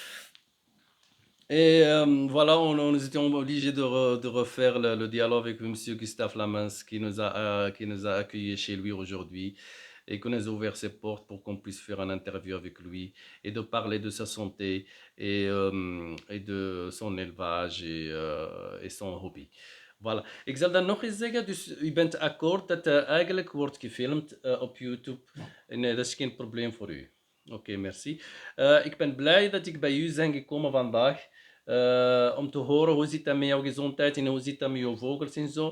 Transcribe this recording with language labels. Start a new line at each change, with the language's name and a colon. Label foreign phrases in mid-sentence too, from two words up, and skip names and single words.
French: Et voilà, nous étions obligés de refaire le dialogue avec Monsieur Gustave Lamens qui nous a accueillis chez lui aujourd'hui et qui nous a ouvert ses portes pour qu'on puisse faire une interview avec lui et de parler de sa santé et de son élevage et son hobby. Voilà.
Dutch: Ik zal dan nog eens zeggen, dus u bent akkoord dat eigenlijk wordt gefilmd op YouTube. Ja. En dat is geen probleem voor u. Oké, merci. Ik ben blij dat ik bij u ben gekomen vandaag. Om te horen hoe zit dat met jouw gezondheid en hoe zit dat met jouw vogels en zo.